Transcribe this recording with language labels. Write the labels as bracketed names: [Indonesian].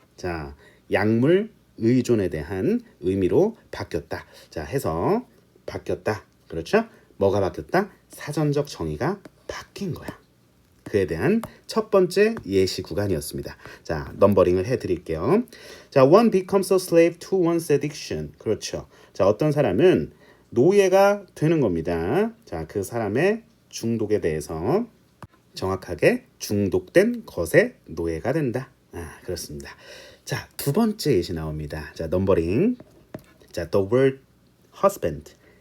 [Korean] 자, 약물 의존에 대한 의미로 바뀌었다. 자, 해서 바뀌었다. 그렇죠? 뭐가 바뀌었다? 사전적 정의가 바뀐 거야. 그에 대한 첫 번째 예시 구간이었습니다. 자, 넘버링을 해드릴게요. [English] 자, one becomes a slave to one's addiction. [Korean] 그렇죠. 자, 어떤 사람은 노예가 되는 겁니다. 자, 그 사람의 중독에 대해서 정확하게 중독된 것에 노예가 된다. 아, 그렇습니다. 자, 두 번째 예시 나옵니다. 자, 넘버링. 자, [English] the word husband.